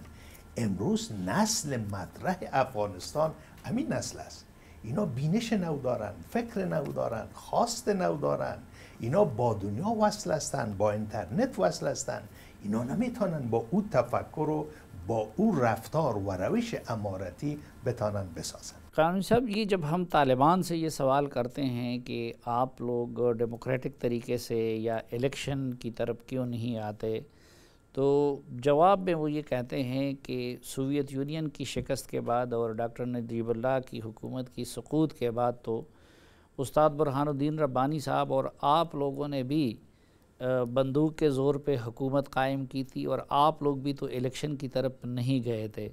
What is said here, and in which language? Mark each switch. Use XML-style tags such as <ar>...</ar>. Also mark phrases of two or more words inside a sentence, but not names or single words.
<fa>امروز نسل مطرح افغانستان همین نسل است. اینا بینش نو دارن، فکر نو دارن، خواست نو دارن. اینا با دنیا وصل هستن، با اینترنت وصل هستن. اینا نمیتونن با او تفکر و با او رفتار و روش امارتی بتانن بسازن.</fa> <ur>قانونی صاحب، یہ جب ہم طالبان سے یہ سوال کرتے ہیں کہ آپ لوگ ڈیموکریٹک طریقے سے یا الیکشن کی طرف کیوں نہیں آتے، تو جواب میں وہ یہ کہتے ہیں کہ سوویت یونین کی شکست کے بعد اور ڈاکٹر نجیب اللہ کی حکومت کی سقوط کے بعد تو استاد برہان الدین ربانی صاحب اور آپ لوگوں نے بھی بندوق کے زور پہ حکومت قائم کی تھی، اور آپ لوگ بھی تو الیکشن کی طرف نہیں گئے تھے۔</ur>